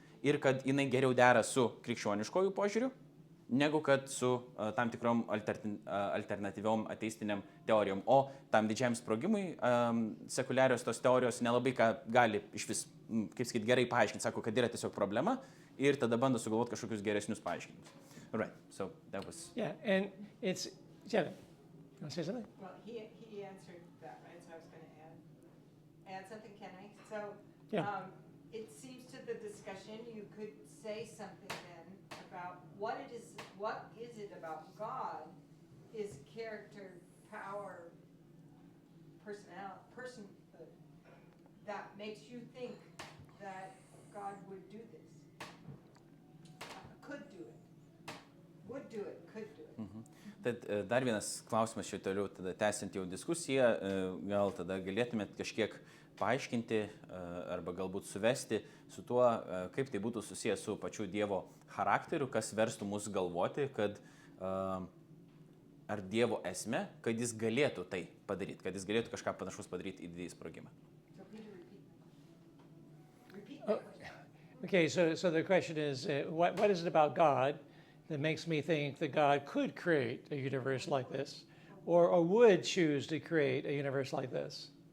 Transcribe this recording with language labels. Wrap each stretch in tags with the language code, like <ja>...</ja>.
<lt>Ir kad jinai geriau dera su krikščioniškojų požiūriu, negu kad su tam tikrom alternatyviom ateistiniam teorijom. O tam didžiam sprogimui sekuliarios tos teorijos nelabai ką gali iš vis, kaip sakyti, gerai paaiškinti. Sako, kad yra tiesiog problema ir tada bando sugalvoti kažkokius geresnius paaiškinimus.</lt> <en>All right, so that was... Yeah, and it's... Jenna, you want to say something? Well, he answered that, right? So I was going to add something, can I? So Yeah. It seems to the discussion you could say something then about what is it about God, his character, power, personhood, that makes you think that God would do this, could do it, would do it, could do it.</en> <lt>Tad dar vienas klausimas čia toliau, tada tęsiant jau diskusiją, gal tada galėtumėt kažkiek paaiškinti arba galbūt suvesti su tuo, kaip tai būtų susijęs su pačiu Dievo charakteriu, kas verstų mus galvoti, kad ar Dievo esmė, kad jis galėtų tai padaryti, kad jis galėtų kažką panašus padaryti į didįjį sprogimą.</lt> <en>So Peter, repeat that question. Okay, so the question is, what is it about God that makes me think that God could create a universe like this, or would choose to create a universe like this?</en>